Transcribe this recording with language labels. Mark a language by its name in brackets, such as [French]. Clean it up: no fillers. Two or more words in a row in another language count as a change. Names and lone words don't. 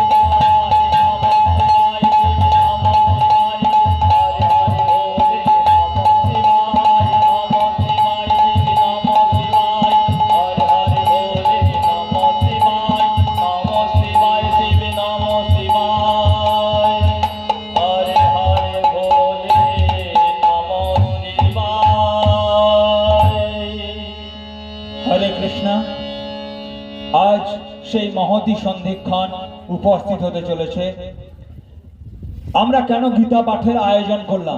[Bangla] শিবায় নমঃ শিবায় শ্রী নমঃ শিবায় হরে হরে বলে নমঃ শিবায় নমঃ শিবায় শ্রী নমঃ শিবায় হরে হরে বলে নমঃ শিবায় শিব নমঃ শিবায় হরে হরে বলে নমঃ শিবায়। হরে কৃষ্ণ। আজ সেই মহতী সন্ধিক্ষণ উপস্থিত হতে চলেছে। আমরা কেন গীতা পাঠের আয়োজন করলাম?